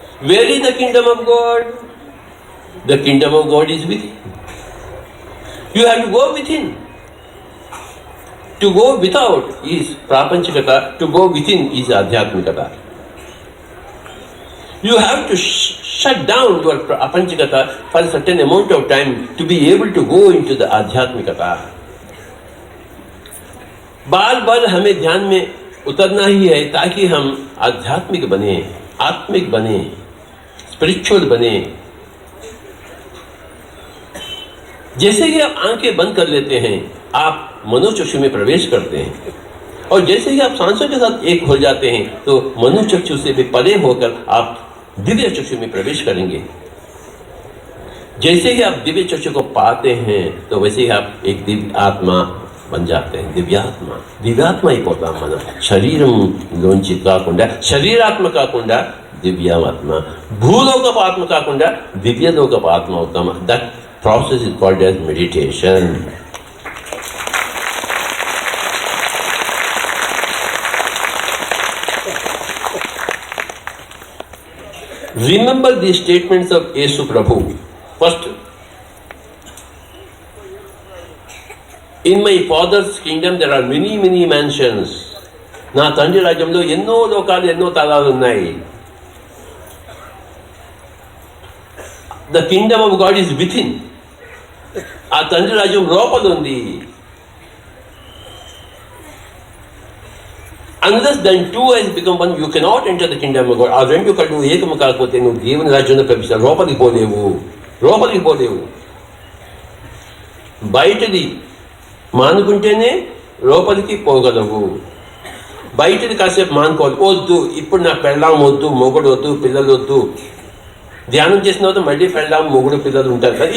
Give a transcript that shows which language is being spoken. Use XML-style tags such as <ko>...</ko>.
<en>Where is the kingdom of God? The kingdom of God is with. You have to go within. To go without is ప్రాపంచికత, to go within is ఆధ్యాత్మికత. You have to shut down your apanchikata for a certain amount of time to be able to go into the adhyatmikata.</en> <hi>बार बार हमें ध्यान में उतरना ही है ताकि हम आध्यात्मिक बने, आत्मिक बने, स्पिरिचुअल बने. जैसे ही आप आंखें बंद कर लेते हैं, आप मनोचक्षु में प्रवेश करते हैं, और जैसे ही आप सांसों के साथ एक हो जाते हैं तो मनोचक्षु से भी परे होकर आप दिव्य चक्षु में प्रवेश करेंगे. जैसे ही आप दिव्य चक्षु को पाते हैं तो वैसे ही आप एक दिव्य आत्मा बन जाते हैं. दिव्यात्मा, दिव्यात्मा</hi> <te>అయిపోతాం మనం. శరీరం లోంచి కాకుండా, శరీరాత్మ కాకుండా దివ్యాత్మ, భూలోకపు ఆత్మ కాకుండా దివ్యలోకపు ఆత్మ అవుతాం.</te> <en>That process is called as meditation. Remember the statements of Yesu Prabhu. First, in my father's kingdom there are many, many mansions.</en> <te>నా తండ్రి రాజ్యంలో ఎన్నో లోకాలు, ఎన్నో తలాలు ఉన్నాయి.</te> <en>The kingdom of God is within.</en> <te>ఆ తండ్రి రాజ్యం లోపల ఉంది.</te> <en>Unless then two eyes become one, you cannot enter the kingdom of God.</en> <te>ఆ రెండు కళ్ళు ఏకము కాకపోతే నువ్వు దేవుని రాజ్యంలో ప్రవేశిస్తావు. లోపలికి పోలేవు. బయటది మానుకుంటేనే లోపలికి పోగలవు. బయటది కాసేపు మానుకోవాలి. వద్దు, ఇప్పుడు నాకు పెళ్ళాం వద్దు, మొగుడు వద్దు, పిల్లలు వద్దు. ధ్యానం చేసిన తర్వాత మళ్ళీ పెళ్ళాం, మొగుడు, పిల్లలు ఉంటారు కదా.</te>